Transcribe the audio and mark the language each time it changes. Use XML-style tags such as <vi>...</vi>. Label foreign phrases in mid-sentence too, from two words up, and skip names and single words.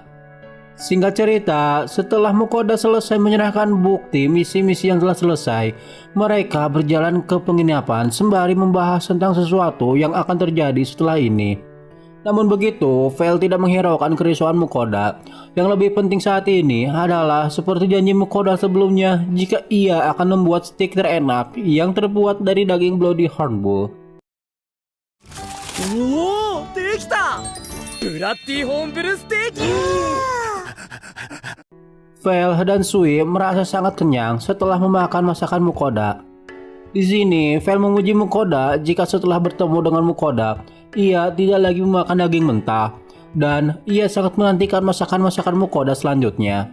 <id>Singkat cerita, setelah Mukoda selesai menyerahkan bukti misi-misi yang telah selesai, mereka berjalan ke penginapan sembari membahas tentang sesuatu yang akan terjadi setelah ini. Namun begitu, Vel tidak menghiraukan kerisauan Mukoda. Yang lebih penting saat ini adalah seperti janji Mukoda sebelumnya jika ia akan membuat steak terenak yang terbuat dari daging Bloody Hornbull.</id> <ja>おお、できた。ブラッディホーンブルステーキ。</ja> <id>Vel dan Sui merasa sangat kenyang setelah memakan masakan Mukoda. Di sini, Vel memuji Mukoda jika setelah bertemu dengan Mukoda, ia tidak lagi memakan daging mentah dan ia sangat menantikan masakan-masakan Mukoda selanjutnya.</id>